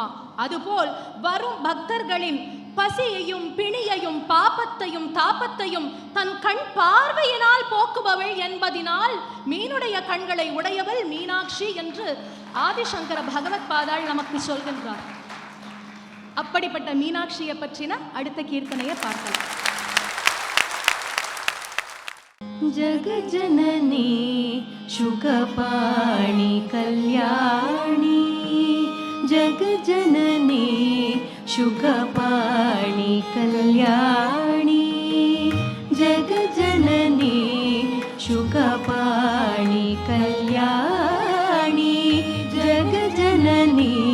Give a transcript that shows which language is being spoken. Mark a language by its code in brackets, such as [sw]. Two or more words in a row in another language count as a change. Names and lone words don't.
[ta] அதுபோல் வரும் பக்தர்களின் பசியையும் பிணியையும் பாபத்தையும் தாபத்தையும் தன் கண் பார்வையினால் போக்குபவள் என்பதினால் மீனுடைய கண்களை உடையவள் மீனாட்சி என்று ஆதிசங்கர பகவத் பாதாள் நமக்கு சொல்கின்றார். அப்படிப்பட்ட மீனாட்சியை பற்றின அடுத்த கீர்த்தனையை பார்க்கலாம். [sa] जगजननी शुकपाणि कल्याणी, जगजननी शुकपाणि कल्याणी, जगजननी शुकपाणि कल्याणी, जगजननी